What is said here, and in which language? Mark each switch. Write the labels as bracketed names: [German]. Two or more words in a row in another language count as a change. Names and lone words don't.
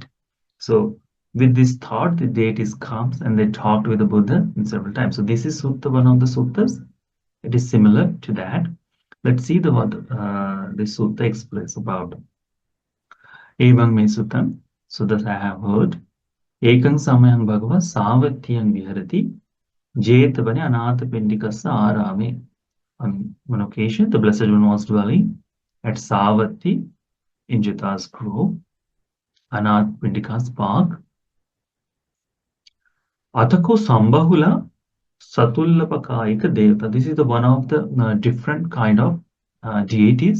[English] So with this thought, the deities comes and they talked with the Buddha in several times. So this is sutta, one of the suttas. It is similar to that. Let's see what the sutta explains about. [Pali] Evam me suttam, [English] so that I have heard. [Pali] Ekang samayang bhagava savathyang viharati jetavane anatha pendikasa arame. [English] On one occasion, the Blessed One was dwelling at Savatthi in Jeta's grove, Anath Pindika's park. [Pali] Atako Sambahula Satullapakaika Devata. [English] This is the one of the different kind of deities.